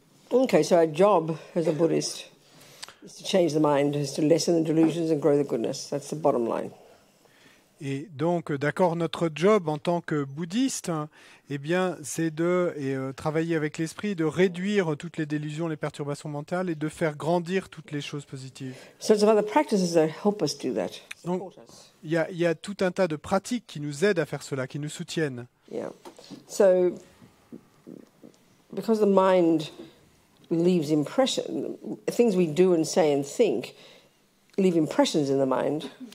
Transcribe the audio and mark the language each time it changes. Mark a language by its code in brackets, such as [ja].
[en] Okay, so our job as a Buddhist is to change the mind, is to lessen the delusions and grow the goodness. That's the bottom line. [fr] Et donc, d'accord, notre job en tant que bouddhiste, eh bien, c'est de travailler avec l'esprit, de réduire toutes les délusions, les perturbations mentales et de faire grandir toutes les choses positives. [en] So it's about the practices that help us do that. [fr] Donc, il y a tout un tas de pratiques qui nous aident à faire cela, qui nous soutiennent. [en] Yeah. So, because the mind leaves impression, things we do and say and think leave impressions in the mind.